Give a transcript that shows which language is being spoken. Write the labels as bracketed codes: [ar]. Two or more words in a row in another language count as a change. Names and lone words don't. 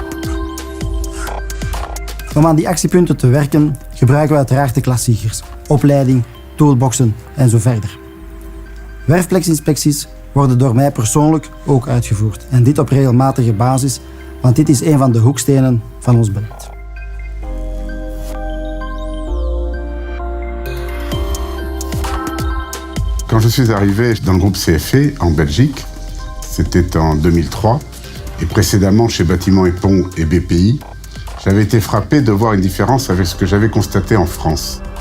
[nl] Om aan die actiepunten te werken, gebruiken we uiteraard de klassiekers, opleiding, toolboxen en zo verder. Werkpleksinspecties worden door mij persoonlijk ook uitgevoerd en dit op regelmatige basis, want dit is een van de hoekstenen van ons beleid. [fr] Quand je suis arrivé dans le groupe CFE en Belgique, c'était en 2003, et précédemment chez Bâtiments et Ponts et BPI, j'avais été frappé de voir une différence avec ce que j'avais constaté en France.